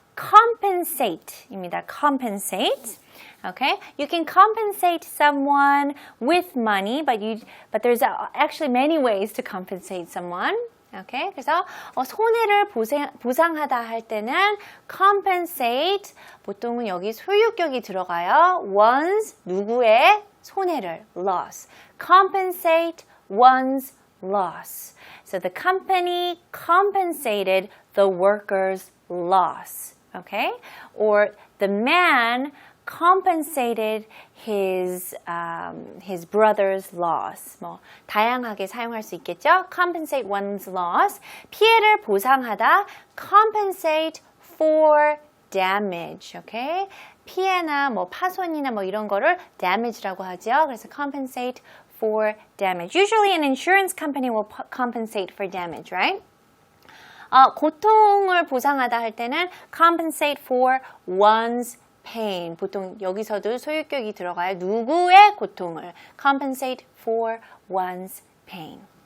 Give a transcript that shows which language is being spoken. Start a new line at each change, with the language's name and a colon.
English: compensate입니다. compensate. Okay, you can compensate someone with money, but there's actually many ways to compensate someone.
Korean: Okay, 그래서 손해를 보상하다 할 때는 compensate, 보통은 여기 소유격이 들어가요.
English: one's,
Korean: 누구의 손해를,
English: loss. compensate one's loss. So the company compensated the worker's loss. Okay, or the man compensated his brother's loss.
Korean: 뭐 다양하게 사용할 수 있겠죠.
English: compensate one's loss.
Korean: 피해를 보상하다.
English: compensate for damage. Okay?
Korean: 피해나 뭐 파손이나 뭐 이런 거를 damage라고 하죠.
English: 그래서 compensate for damage. Usually an insurance company will compensate for damage, right?
Korean: 고통을 보상하다 할 때는
English: compensate for one's pain.
Korean: 보통 여기서도 소유격이 들어가요. 누구의 고통을
English: compensate for one's pain.